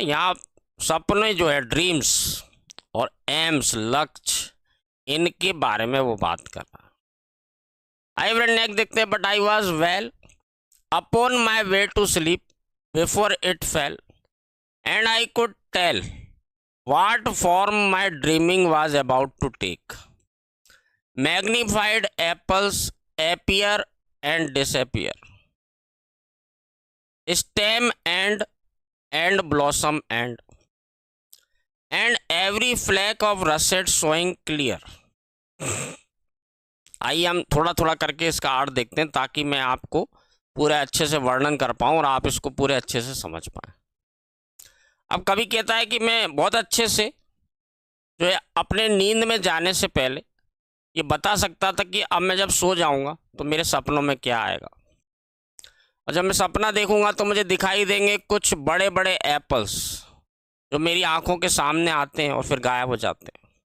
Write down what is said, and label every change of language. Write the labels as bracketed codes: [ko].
[hi] यहाँ सपने जो है, ड्रीम्स और एम्स, लक्ष्य, इनके बारे में वो बात कर रहा है। [en] I friend next [hi] देखते हैं, [en] But I was well upon my way to sleep before it fell and I could tell what form my dreaming was about to take. Magnified apples appear and disappear. Stem and blossom and every flake of russet showing clear. [hi] आइए हम थोड़ा थोड़ा करके इसका अर्थ देखते हैं ताकि मैं आपको पूरे अच्छे से वर्णन कर पाऊँ और आप इसको पूरे अच्छे से समझ पाएँ। अब कभी कहता है कि मैं बहुत अच्छे से जो है अपने नींद में जाने से पहले ये बता सकता था कि अब मैं जब सो जाऊंगा तो मेरे सपनों में क्या आएगा, और जब मैं सपना देखूंगा तो मुझे दिखाई देंगे कुछ बड़े बड़े एप्पल्स जो मेरी आंखों के सामने आते हैं और फिर गायब हो जाते हैं।